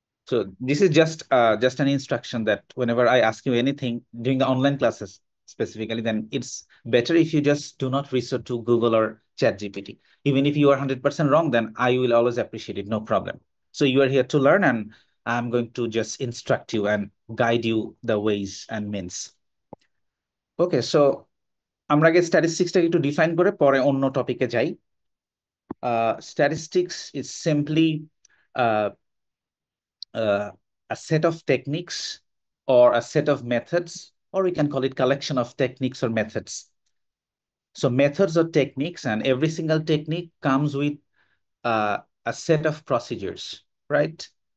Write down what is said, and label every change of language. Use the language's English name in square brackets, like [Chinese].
[English] So this is just an instruction that whenever I ask you anything during the online classes specifically, then it's better if you just do not resort to Google or ChatGPT. Even if you are 100% wrong, then I will always appreciate it, no problem. So you are here to learn, and I'm going to just instruct you and guide you the ways and means. [Bangla] Okay, so আমরা আগে স্ট্যাটিস্টিক্সটাকে একটু define করে পরে অন্য টপিকে যাই। [English] Statistics is simply uh, a set of techniques or a set of methods, or we can call it collection of techniques or methods. So methods or techniques, and every single technique comes with a set of procedures, right?